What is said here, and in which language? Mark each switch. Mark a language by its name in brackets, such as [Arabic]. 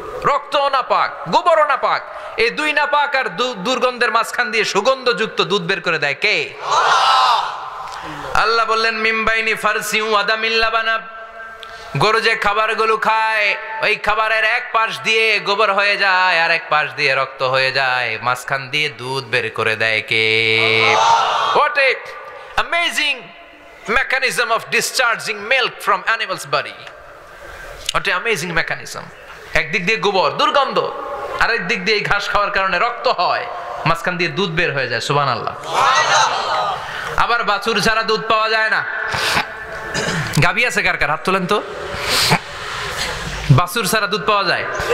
[Bangla] রক্তও না পাক, গোবরও না পাক, এই দুই না পাক আর দুর্গন্ধের মাঝখান দিয়ে সুগন্ধযুক্ত দুধ বের করে দেয় কে? আল্লাহ বললেন [Arabic] মিমবাইনি ফারসিউ আদামিল লাবানা, [Bangla] গরু যে খাবারগুলো খায় ওই খাবারের এক পাশ দিয়ে গোবর হয়ে যায় আর এক পাশ দিয়ে রক্ত হয়ে যায়, মাঝখান দিয়ে দুধ বের করে দেয় কে? [English] What a amazing mechanism of discharging milk from animal's body. What a amazing mechanism. [Bangla] একদিক দিয়ে গোবর দুর্গন্ধ, আরেক দিক দিয়ে ঘাস খাওয়ার কারণে রক্ত হয়, মাঝখান দিয়ে দুধ বের হয়ে যায়। সুবহানাল্লাহ। আবার বাছুর ছাড়া দুধ পাওয়া যায় না। গাভী আছে কার কার? হাত তোলেন তো। বাছুর ছাড়া দুধ পাওয়া যায়?